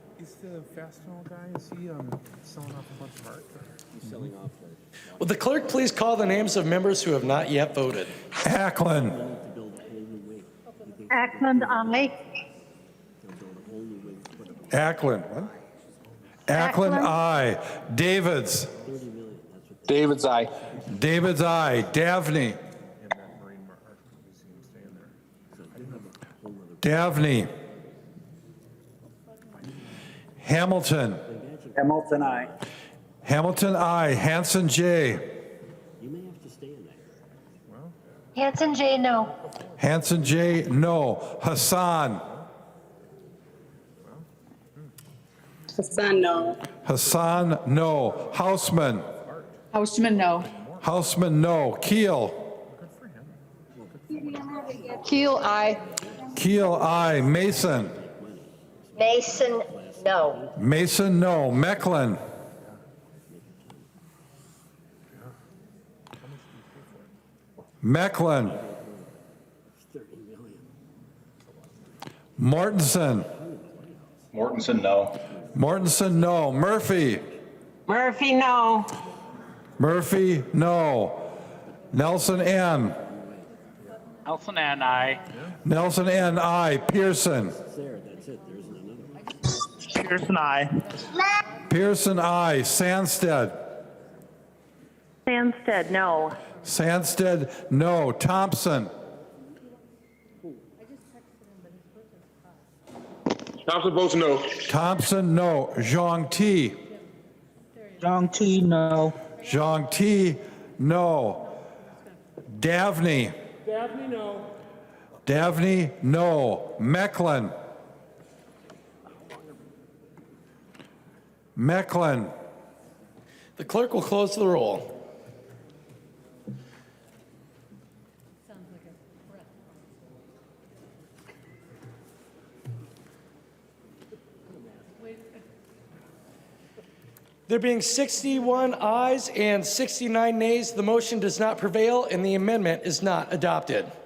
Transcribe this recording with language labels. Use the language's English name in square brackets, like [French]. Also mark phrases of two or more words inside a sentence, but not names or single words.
[English] Who's the Fastenal guy? Is he selling off a bunch of art? He's selling off. Will the clerk please call the names of members who have not yet voted? Ackland. Ackland, aye. Ackland. What? Ackland, aye. Davids. David's aye. Davids, aye. Davney. Davney. Hamilton. Hamilton, aye. Hamilton, aye. Hanson, J. Hanson J, no. Hanson, J, no. Hassan. Hassan, no. Hassan, no. Houseman. Houseman, no. Houseman, no. Keel. Keel, aye. Keel, aye. Mason. Mason, no. Mason, no. Mecklin. Mecklin. Mortensen. Mortensen, no. Mortensen, no. Murphy. Murphy, no. Murphy, no. Nelson, N. Nelson, and aye. Nelson, N, I. Pearson. Pearson, aye. Pearson, I. Sandsted. Sandsted, no. Sandsted, no. Thompson. Thompson votes no. Thompson, no. Zhang T. Zhang T, no. Zhang T, no. Davney. Dabney, no. Davney, no. Mecklin. Mecklin. The clerk will close the roll. There being 61 ayes and 69 nays, the motion does not prevail and the amendment is not adopted.